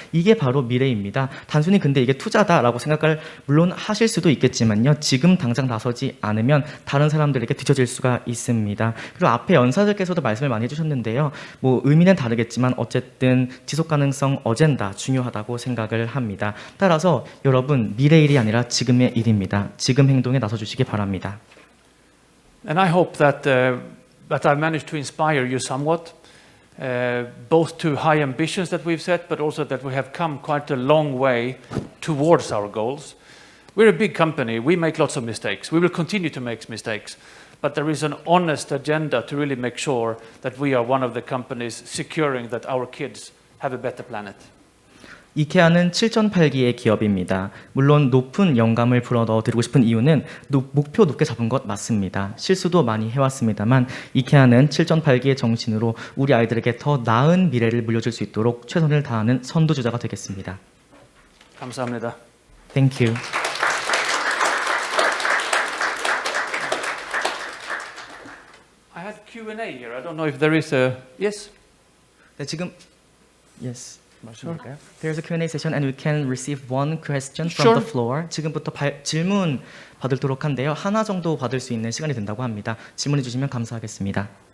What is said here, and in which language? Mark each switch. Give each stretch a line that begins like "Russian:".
Korean: 이게 바로 미래입니다. 단순히 근데 이게 투자다라고 생각을 물론 하실 수도 있겠지만요, 지금 당장 나서지 않으면 다른 사람들에게 뒤처질 수가 있습니다. 그리고 앞에 연사들께서도 말씀을 많이 해주셨는데요, 뭐 의미는 다르겠지만 어쨌든 지속가능성 어젠다 중요하다고 생각을 합니다. 따라서 여러분, 미래 일이 아니라 지금의 일입니다. 지금 행동에 나서주시기 바랍니다.
English: And I hope that I've managed to inspire you somewhat, both to high ambitions that we've set, but also that we have come quite a long way towards our goals. We're a big company. We make lots of mistakes. We will continue to make mistakes. But there is an honest agenda to really make sure that we are one of the companies securing that our kids have a better planet.
Korean: 이케아는 7,008기의 기업입니다. 물론 높은 영감을 불어넣어 드리고 싶은 이유는 목표 높게 잡은 것 맞습니다. 실수도 많이 해왔습니다만 이케아는 7,008기의 정신으로 우리 아이들에게 더 나은 미래를 물려줄 수 있도록 최선을 다하는 선두주자가 되겠습니다. 감사합니다.
English: Thank you. I had Q&A here. I don't know if there is a... Yes?
Korean: 네, 지금 yes. 말씀드릴까요?
English: There's a Q&A session and we can receive one question from the floor.
Korean: 지금부터 질문 받도록 한데요. 하나 정도 받을 수 있는 시간이 된다고 합니다. 질문해 주시면 감사하겠습니다.